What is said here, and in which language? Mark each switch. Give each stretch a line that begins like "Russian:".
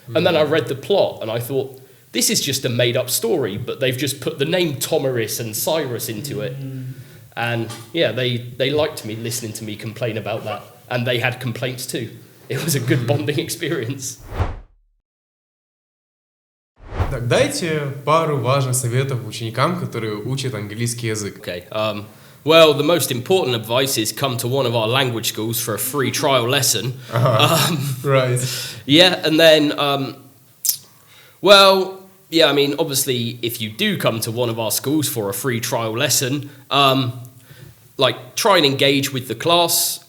English: And then I read the plot, and I thought, this is just a made-up story, but they've just put the name Tomiris and Cyrus into it. And yeah, they liked me listening to me complain about that, and they had complaints too. It was a good bonding experience.
Russian: Так, дайте пару важных советов ученикам, которые учат английский язык.
English: Okay. Well, the most important advice is come to one of our language schools for a free trial lesson. Right. Yeah, and then, well, yeah, I mean, obviously, if you do come to one of our schools for a free trial lesson, like, try and engage with the class.